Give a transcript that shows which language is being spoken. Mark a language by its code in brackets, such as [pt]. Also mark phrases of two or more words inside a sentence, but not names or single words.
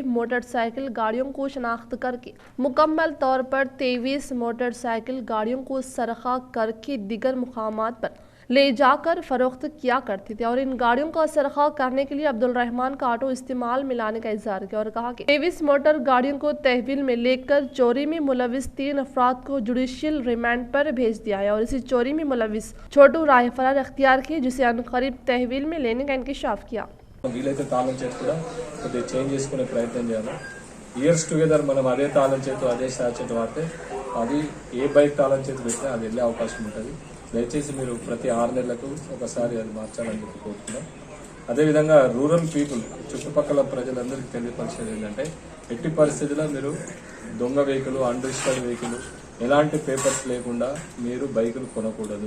[en] motor cycle [ur] گاڑیوں کو شناخت کر کے مکمل طور پر 23 [en] motor cycle [ur] گاڑیوں کو سرقہ کر کے دیگر مقامات پر لے جا کر فروخت کیا کرتے تھے، اور ان گاڑیوں کا سرقہ کرنے کے لیے عبد الرحمان کا آٹو استعمال میں لانے کا اظہار کیا اور کہا کہ 23 موٹر گاڑیوں کو تحویل میں لے کر چوری میں ملوث 3 افراد کو [en] judicial remand [ur] پر بھیج دیا ہے، اور اسی چوری میں ملوث چھوٹو راہ فرار اختیار کی، جسے عنقریب تحویل میں لینے کا انکشاف کیا۔ [te] వీలైతే తాళం చేతి కూడా కొద్దిగా చేంజ్ చేసుకునే ప్రయత్నం చేయాలి. [en] years together [te] మనం అదే తాళం చేతి అదే సాచెట్ వాడితే అది ఏ బైక్ తాళం చేతి పెట్టినా అది వెళ్ళే అవకాశం ఉంటుంది. దయచేసి మీరు ప్రతి 6 నెలలకు ఒకసారి అది మార్చాలని చెప్పి కోరుతున్నాం. అదేవిధంగా [en] rural people [te] చుట్టుపక్కల ప్రజలందరికీ తెలియపరిచేది ఏంటంటే ఎట్టి పరిస్థితుల్లో మీరు దొంగ వెహికల్, [en] unregistered vehicle, [te] ఎలాంటి పేపర్స్ లేకుండా మీరు బైకులు కొనకూడదు.